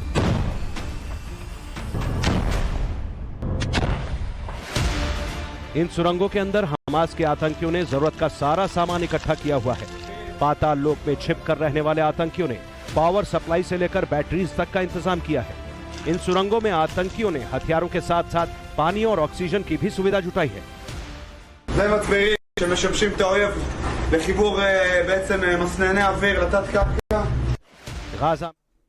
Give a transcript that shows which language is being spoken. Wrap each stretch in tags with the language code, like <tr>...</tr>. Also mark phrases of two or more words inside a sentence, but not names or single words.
<hi>इन सुरंगों के अंदर हमास के आतंकियों ने जरूरत का सारा सामान इकट्ठा किया हुआ है। पाताल लोक में छिपकर रहने वाले आतंकियों ने</hi> <en>power supply</en> <hi>से लेकर बैटरीज तक का इंतजाम किया है। इन सुरंगों में आतंकियों ने हथियारों के साथ साथ पानी और ऑक्सीजन की भी सुविधा जुटाई है।</hi> <he>זה מצברים שמשמשים את האויב לחיבור בעצם מסנני אוויר לתת קרקע.</he> <hi>गाजा</hi>